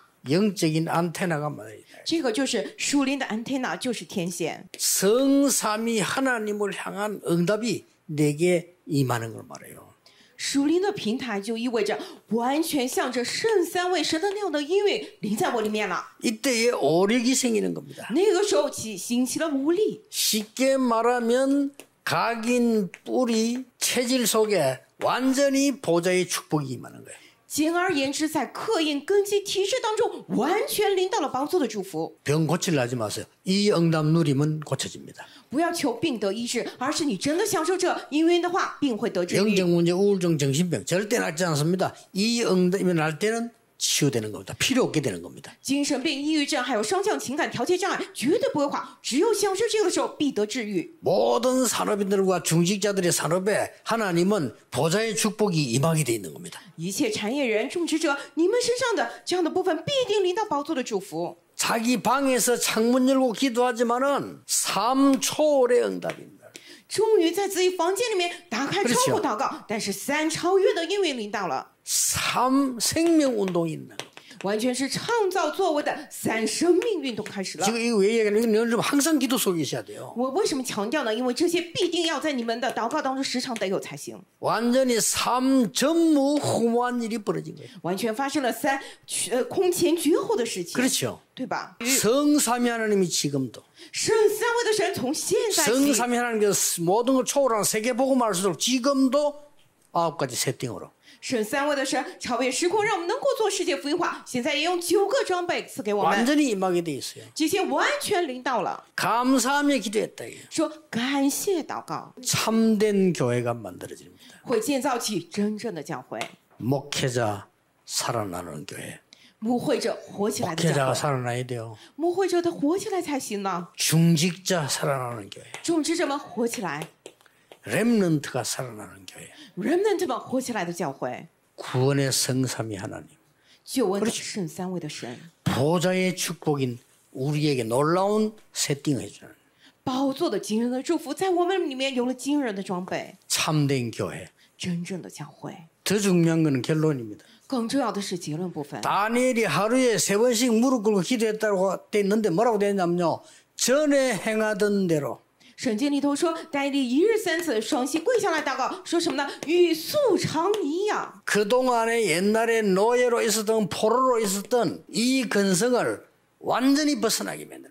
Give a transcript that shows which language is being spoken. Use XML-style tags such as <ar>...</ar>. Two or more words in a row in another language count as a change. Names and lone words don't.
<ko>영적인 안테나가 많아요.</ko> <zh>这个就是属灵的 antenna， 就是天线。</zh> <ko>성삼위 하나님을 향한 응답이 내게 임하는 걸 말해요.</ko> <zh>属灵的平台就意味着完全向着圣三位神的那样的音乐临在我里面了。</zh> <ko>이때에 오력이 생기는 겁니다.</ko> <zh>那个时候起兴起了无力，</zh> <ko>쉽게 말하면 각인 뿌리 체질 속에 완전히 보좌의 축복이 임하는 거예요.</ko> <zh>简而言之，在刻印根基体制当中，完全临到了宝座的祝福。</zh> <ko>병 고치려 하지 마세요. 이 응답 누리면 고쳐집니다.</ko> <zh>不要求病得医治，而是你真的享受这因缘的话，病会得治愈。</zh> <ko>영적 문제, 우울증, 정신병 절대 낫지 않습니다. 이 응답이 날 때는 치유되는 겁니다. 필요 없게 되는 겁니다.</ko> <zh>精神病、抑郁症还有双向情感调节障碍绝对不会好，只有享受这个的时候必得治愈。</zh> <ko>모든 산업인들과 중직자들의 산업에 하나님은 보좌의 축복이 임하게 돼 있는 겁니다.</ko> <zh>一切产业人、种植者，你们身上的这样的部分必定临到宝座的祝福。</zh> <ko>자기 방에서 창문 열고 기도하지만은 3초월의 응답입니다.</ko> <zh>终于在自己房间里面打开窗户祷告，但是3超越的应允临到了，</zh> <ko>생명 운동이 있는 거예요.</ko> <zh>完全是创造作为的三生命运动开始了。</zh> <ko>지금 이거 왜 얘기하냐면 이건 여러분 항상 기도 속에 있어야 돼요.</ko> <zh>我为什么强调呢？因为这些必定要在你们的祷告当中时常得有才行。</zh> <ko>완전히 삶 전무후무한 일이 벌어진 거예요.</ko> <zh>完全发生了空前绝后的事情，</zh> <ko>그렇죠.</ko> <zh>对吧？</zh> <ko>성삼위 하나님이 지금도</ko> <zh>圣三位的神从现在起，</zh> <ko>성삼위 하나님께서 모든 걸 초월한 세계복음을 알 수 있도록 지금도 9가지 세팅으로</ko> <zh>圣三位的神超越时空，让我们能够做世界福音化。现在也用9个装备赐给我们，</zh> <ko>완전히 임하게 돼 있어요.</ko> <zh>这些完全临到了。</zh> <ko>감사하며 기도했다. 이게요.</ko> <zh>说感谢祷告，</zh> <ko>참된 교회가 만들어집니다.</ko> <zh>会建造起真正的教会，</zh> <ko>목회자 살아나는 교회.</ko> <zh>牧会者活起来的教</zh> <ko>목회자가</ko> <zh>会，</zh> <ko>살아나야 돼요.</ko> <zh>牧会者得活起来才行呢。</zh> <ko>중직자 살아나는 교회.</ko> <zh>种植者们活起来</zh> <ko>렘넌트가 살아나는 교회.</ko> <zh>，remnant 们活起来的教会，</zh> <ko>구원의 성삼위 하나님.</ko> <zh>救恩的圣三位的神，</zh> <ko>보좌의 축복인 우리에게 놀라운 세팅을 해주는</ko> <zh>宝座的惊人的祝福，在我们里面有了惊人的装备，</zh> <ko>참된 교회.</ko> <zh>真正的教会。</zh> <ko>더 중요한 것은 결론입니다.</ko> <zh>更重要的是结论部分。</zh> <ko>다니엘이 하루에 3번씩 무릎 꿇고 기도했다고 돼 있는데 뭐라고 되어 있냐면요. 전에 행하던 대로</ko> <zh>圣经里头说，但以理一日3次双膝跪下来祷告，说什么呢？与素常一样。</zh> <ko>그동안에 옛날에 노예로 있었던 포로로 있었던 이 근성을 완전히 벗어나게 만드는</ko>